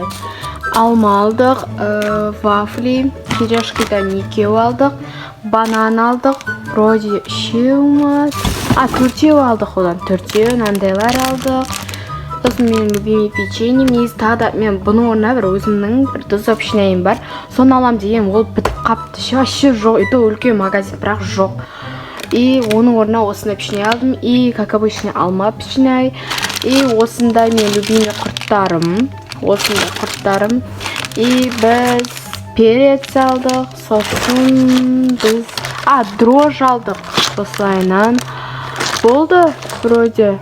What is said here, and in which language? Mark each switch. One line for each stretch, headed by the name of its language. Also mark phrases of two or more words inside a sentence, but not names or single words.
Kazakh: Алма алдық, вафли, керешкидан 2 алдық, банан алдық, вроде 4 алдық, одан 4 нандайлар алдық. Сосын менің
Russian: любимый печеньем,
Kazakh: негізі тағы да мен бұның орнына бір өзімнің бір дозопшынайым бар. Соны алам деген ол бітіп қапты. Вообще жоқ, это үлкен магазин, бірақ жоқ. И оның орнына осындай печенье алдым, и
Russian: как обычно
Kazakh: алма печенье. И осындай мен любимый құрттарым. Осындай құрттарым. И біз перец алдық, сосын біз дрожь алдық. Осылайынан болды, вроде.